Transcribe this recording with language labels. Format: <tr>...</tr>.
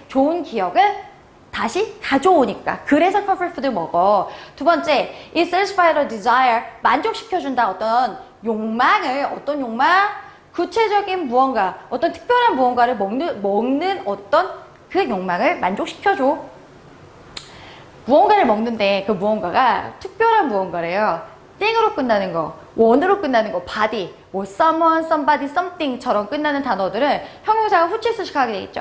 <ko>좋은 기억을 다시 가져오니까. 그래서 comfort food 먹어. 두 번째,</ko> <en>it satisfies a desire.</en> <ko>만족시켜준다. 어떤 욕망을, 어떤 욕망? 구체적인 무언가, 어떤 특별한 무언가를 먹는 어떤 그 욕망을 만족시켜줘. 무언가를 먹는데 그 무언가가 특별한 무언가래요. 띵으로 끝나는 거, 원으로 끝나는 거, body, 뭐 someone, somebody, something처럼 끝나는 단어들은 형용사가 후치수식하게 돼 있죠.</ko>